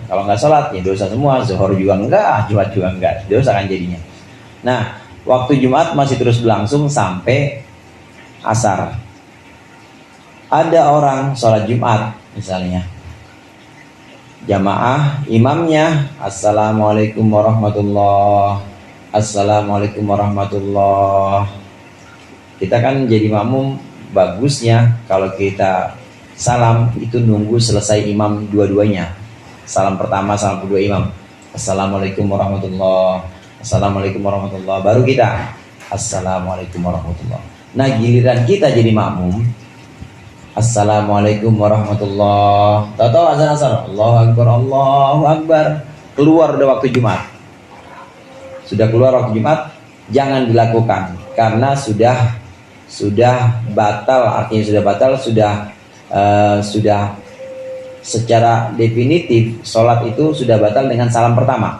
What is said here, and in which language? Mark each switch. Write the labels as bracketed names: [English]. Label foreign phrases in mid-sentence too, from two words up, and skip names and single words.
[Indonesian] Kalau nggak sholat ya dosa semua. Zuhur juga enggak, Jumat juga enggak, dosa kan jadinya. Nah, waktu Jumat masih terus berlangsung sampai asar. Ada orang sholat Jumat misalnya, jamaah, imamnya [Arabic] السلام عليكم ورحمة الله, السلام عليكم ورحمة الله. [Indonesian] Kita kan jadi makmum, bagusnya kalau kita salam itu nunggu selesai imam dua-duanya. Salam pertama, salam kedua imam, [Arabic] السلام عليكم ورحمة الله, السلام عليكم ورحمة الله, [Indonesian] baru kita [Arabic] السلام عليكم ورحمة الله. [Indonesian] Nah, giliran kita jadi makmum, [Arabic] السلام عليكم ورحمة الله, [Indonesian] tahu-tahu azan asar, [Arabic] الله أكبر، الله أكبر, [Indonesian] keluar udah waktu Jumat. Sudah keluar waktu Jumat, jangan dilakukan karena sudah batal. Artinya sudah batal, sudah secara definitif sholat itu sudah batal dengan salam pertama.